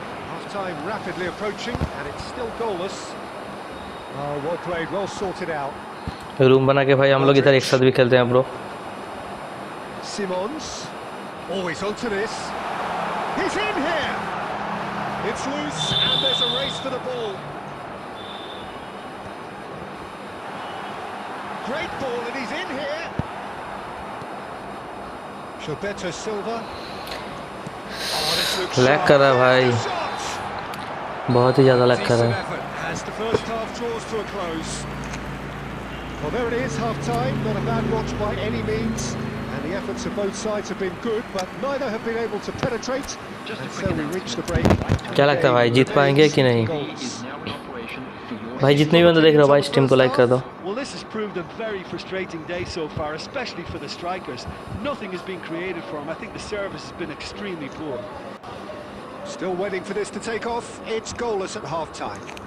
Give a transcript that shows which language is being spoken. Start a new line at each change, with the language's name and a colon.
English: Half-time rapidly approaching, and it's still goalless. Oh, well played, well sorted out.
Hindi: Room बना के भाई हम लोग इधर एक साथ भी खेलते हैं bro.
English: Simons, always onto this. He's in here. It's loose, and there's a race for the ball. Great ball, and he's in here. Gilberto Silva.
Hindi: Lag कर रहा है भाई, बहुत ही ज़्यादा लैग कर रहा है.
English: As the first half draws to a close. Well, there it is, half-time. Not a bad watch by any means. And the efforts of both sides have been good, but neither have been able to penetrate. And so we reach the break.
Hindi: क्या लगता है भाई, जीत पाएंगे कि नहीं? भाई जितने भी बंदे देख रहे हो भाई, स्ट्रीम को लाइक कर दो.
English: Well, this has proved a very frustrating day so far, especially for the strikers. Nothing has been created for them. I think the service has been extremely poor. Still waiting for this to take off. It's goalless at half-time.